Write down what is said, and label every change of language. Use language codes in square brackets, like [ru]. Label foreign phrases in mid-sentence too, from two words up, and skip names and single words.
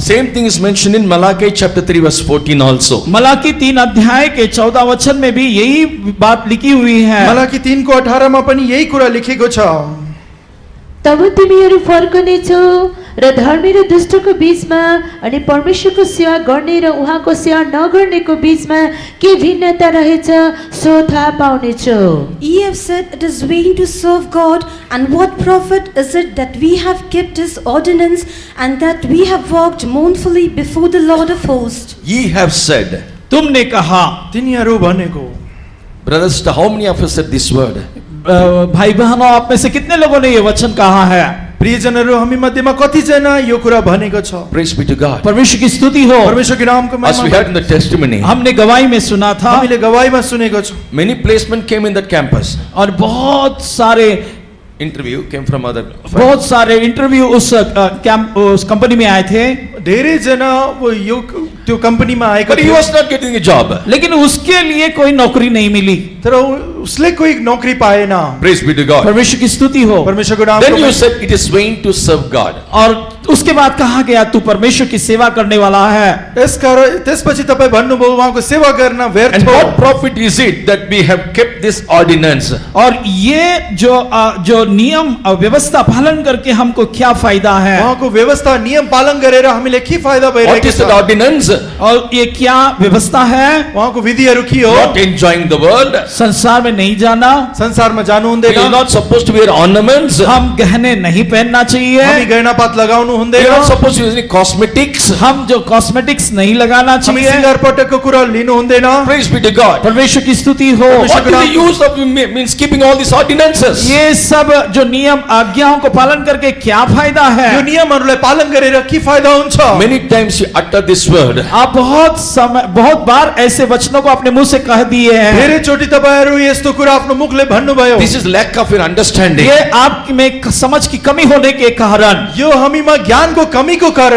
[en] Same thing is mentioned in Malachi chapter 3 verse 14 also. [hi] मलाकी 3 अध्याय के 14 वचन में भी यही बात लिखी हुई है। [ne] मलाकी 3 को 18 मा पनि यही कुरा लेखेको छ। तब तिमीहरू फर्कनेछौ र धर्मी र दुष्टको बीचमा अनि परमेश्वरको सेवा गर्ने र उहाँको सेवा नगर्नेको बीचमा के भिन्नता रहेछ सो थाहा पाउनेछौ। [en] Ye have said it is vain to serve God, and what profit is it that we have kept his ordinance, and that we have walked mournfully before the Lord of hosts? Ye have said. [hi] तुमने कहा। [ne] तिनीहरू भनेको। [en] Brothers, how many of us said this word? [hi] भाई बहनों, आप में से कितने लोगों ने ये वचन कहा है? [ne] प्रियजनहरू, हामी मध्येमा कतिजना यो कुरा भनेको छ? [en] Praise be to God. [hi] परमेश्वर की स्तुति हो। [ne] परमेश्वरको नामको [en] As we [ne] महिमा। [en] heard in the testimony, [hi] हमने गवाही में सुना था, [ne] हामीले गवाहीमा सुनेको छौँ। [en] many placement came in that campus. [hi] और बहुत सारे [en] Interview came from other. [hi] इंटरव्यू उस कंपनी में आए थे। [ne] धेरै जना वो यो त्यो कम्पनीमा आएका [en] But he [ne] थिए [en] was not getting a job. [hi] लेकिन उसके लिए कोई नौकरी नहीं मिली। [ne] तर उसले कोही नौकरी पाएन। [en] Praise be to God. [hi] परमेश्वर की स्तुति हो। [ne] परमेश्वरको नाम [en] Then you said it is vain to serve God. [hi] और उसके बाद कहा गया तू परमेश्वर की सेवा करने वाला है। [ne] यसकारण त्यसपछि तपाईँ भन्नुभयो उहाँको सेवा गर्न व्यर्थ [en] And [ne] हो। [en] what profit is it that we have kept this ordinance? [hi] और ये जो नियम और व्यवस्था पालन करके हमको क्या फायदा है? [ne] उहाँको व्यवस्था नियम पालन गरेर हामीले के फाइदा [en] What [ne] भइरहेको [en] is that [ne] छ? [en] ordinance? [hi] और ये क्या व्यवस्था है? [ne] उहाँको विधिहरू के हो? [en] Not enjoying the world. [hi] संसार में नहीं जाना, [ne] संसारमा जानु [en] We are [ne] हुँदैन। [en] not supposed to wear ornaments. [hi] हम गहने नहीं पहनना [ne] हामी [hi] चाहिए, [ne] गहनापात लगाउनु [en] We [ne] हुँदैन। [en] are not supposed to use any cosmetics. [hi] हम जो कॉस्मेटिक्स नहीं लगाना [ne] हामी [hi] चाहिए। [ne] सिंगार पटकको कुरा लिनु हुँदैन। [en] Praise be to God. [hi] परमेश्वर की स्तुति हो। [en] What is the use of means keeping all these ordinances? [hi] ये सब जो नियम आज्ञाओं को पालन करके क्या फायदा है? [ne] यो नियमहरूलाई पालन गरेर के फाइदा हुन्छ? [en] Many times you utter this word. [hi] आप बहुत बार ऐसे वचनों को अपने मुंह से कह दिए हैं। [ne] धेरैचोटि तपाईहरू यस्तो कुरा आफ्नो मुखले भन्नुभयो। [en] This is lack of your understanding. [hi] ये आप में समझ की कमी होने के कारण, [ne] यो हामीमा ज्ञानको कमीको कारण